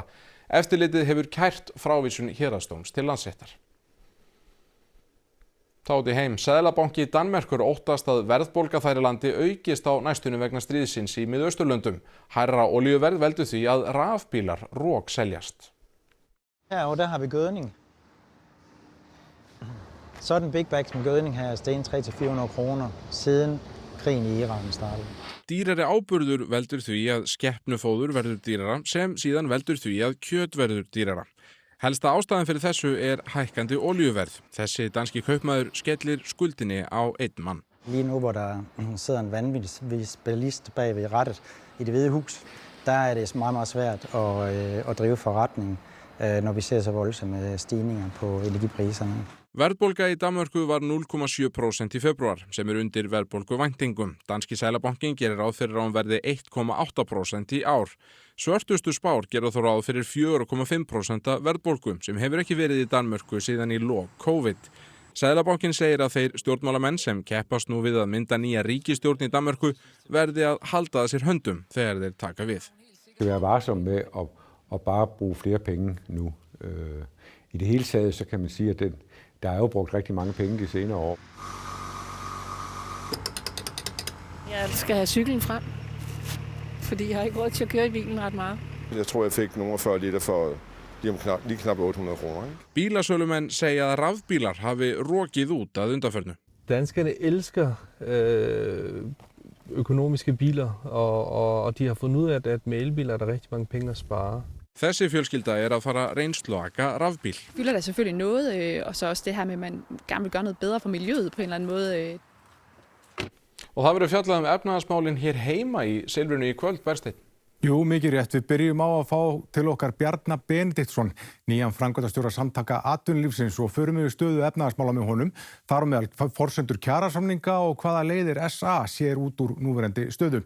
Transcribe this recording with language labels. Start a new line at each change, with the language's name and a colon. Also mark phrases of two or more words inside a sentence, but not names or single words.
Icelandic: Eftirlitið hefur kært frávísun héraðsdóms til Landsréttar. Þá út í heim. Seðlabanki Danmerkur óttast að verðbólga þar í landi aukist á næstunni vegna stríðsins í Miðausturlöndum. Hærra olíuverð veldur því að rafbílar rokseljast.
Danish: Ja, og der har vi gødning. Sådan big bags med gødning her er steget 300-400 kroner siden krigen í Íran startede.
Icelandic: Dýrari áburður veldur því að skepnufóður verður dýrara sem síðan veldur því að kjöt verður dýrara. Helsta ástæðan fyrir þessu er hækkandi olíuverð. Þessi danski kaupmaður skellir skuldinni á einn mann.
Danish: Lige nu, hvor der sidder en vanvittig bilist bag ved rattet i Det Hvide Hus, der er det meget svært at drive forretning, når vi ser så voldsomme stigninger på energipriserne.
Icelandic: Verðbólga í Danmörku var 0,7% í febrúar, sem undir verðbólguvæntingum. Danski Seðlabankinn gerir ráð fyrir að hún verði 1,8% í ár. Svörtustu spár gera þó ráð fyrir 4,5% verðbólgu, sem hefur ekki verið í Danmörku síðan í lok COVID. Seðlabankinn segir að þeir stjórnmálamenn sem keppast nú við að mynda nýja ríkisstjórn í Danmörku verði að halda að sér höndum þegar þeir taka við.
Danish: Vi skal være varsomme med at bare bruge flere penge nu. I det hele taget så kan man sige, at der er jo brugt rigtig mange penge de senere år. Jeg skal have cyklen frem, fordi jeg har ikke råd til at køre i bilen ret meget. Jeg tror, jeg fik nogle 40 liter for lige knap 800 kroner.
Icelandic: Bílasölumenn segja að rafbílar hafi rokið út að undanförnu.
Danish: Danskerne elsker økonomiske biler, og de har fundet ud af, at med elbiler er der rigtig mange penge at spare.
Icelandic: Þessi fjölskylda er að fara reynslu að aka rafbíl.
Danish: Fylder der selvfølgelig noget, og så også det her med, at man gerne vil gøre noget bedre for miljøet på en eller anden måde.
Icelandic: Og það verður fjallað efnahagsmálin hér heima í Silfrinu í kvöld, Bersteinn. Jú, mikið rétt. Við byrjum á að fá til okkar Bjarna Benediktsson, nýjan framkvæmdastjóra Samtaka atvinnulífsins og förum við stöðu efnahagsmála með honum. Þar á meðal forsendur kjarasamninga og hvaða leiðir SA sér út úr núverandi stöðu.